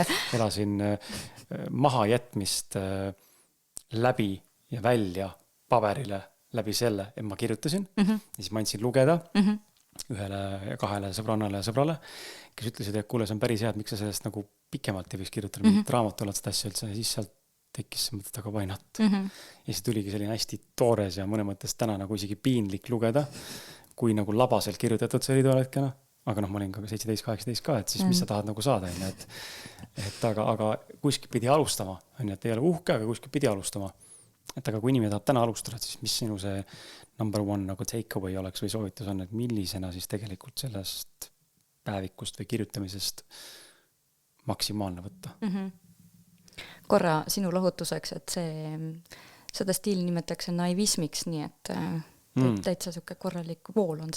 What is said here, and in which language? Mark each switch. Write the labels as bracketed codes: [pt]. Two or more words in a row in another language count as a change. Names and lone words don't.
[et] Elasin mahajätmist läbi ja välja paberile läbi selle, et ma kirjutasin ja siis ma andsin lugeda ühele ja kahele sõbrannale ja sõbrale, kes ütlesid, et kuule, see on päris hea, et miks sa sellest nagu pikemalt ei võiks kirjutada mingit raamatualatset asja üldse ja siis sealt tekkis see mõtet, aga [en] why not. [et] Ja siis tuligi selline hästi toores ja mõne mõttes täna nagu isegi piinlik lugeda, kui nagu labaselt kirjutatud see oli tol hetkena, aga noh, ma olin ka 17-18 ka, et siis mis sa tahad nagu saada, et aga kuskil pidi alustama, et ei ole uhke, aga kuskil pidi alustama. Et aga kui inimene tahab täna alustada, siis mis sinu see [en] number one [et] nagu [en] take away [et] oleks või soovitus on, et millisena siis tegelikult sellest päevikust või kirjutamisest maksimaalne võtta? Korra sinu lohutuseks, et seda stiili nimetatakse naivismiks, nii et täitsa siuke korralik vool on see.